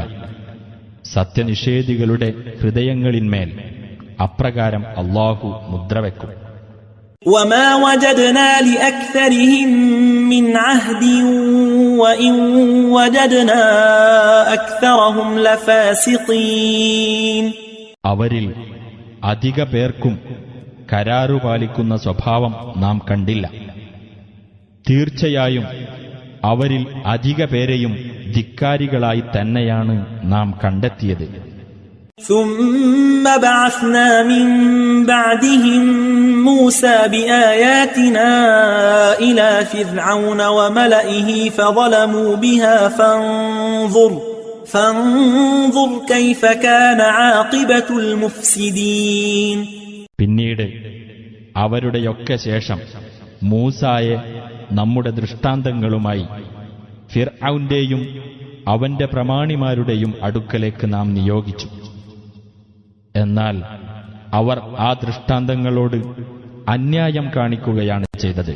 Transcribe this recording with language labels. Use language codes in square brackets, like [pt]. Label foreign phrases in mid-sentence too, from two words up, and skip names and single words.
[ml] സത്യനിഷേധികളുടെ ഹൃദയങ്ങളിന്മേൽ അപ്രകാരം അല്ലാഹു മുദ്രവെക്കും. [ar] وَمَا وَجَدْنَا لِأَكْثَرِهِم مِّنْ عَهْدٍ وَإِن وَجَدْنَا أَكْثَرَهُمْ لَفَاسِقِينَ. [ml] അവരിൽ അധിക പേർക്കും കരാറുപാലിക്കുന്ന സ്വഭാവം നാം കണ്ടില്ല. തീർച്ചയായും അവരിൽ അധിക പേരെയും ധിക്കാരികളായി തന്നെയാണ് നാം കണ്ടെത്തിയത്. [ar] ثم بعثنا من بعدهم موسى بآياتنا إلى فرعون وملئه فظلموا بها فانظر كيف كان عاقبة المفسدين. [ml] പിന്നീട് അവരുടെയൊക്കെ ശേഷം മൂസായെ നമ്മുടെ ദൃഷ്ടാന്തങ്ങളുമായി ഫിർഔന്റെയും അവന്റെ പ്രമാണിമാരുടെയും അടുക്കലേക്ക് നാം നിയോഗിച്ചു. എന്നാൽ അവർ ആ ദൃഷ്ടാന്തങ്ങളോട് അന്യായം കാണിക്കുകയാണ് ചെയ്തത്.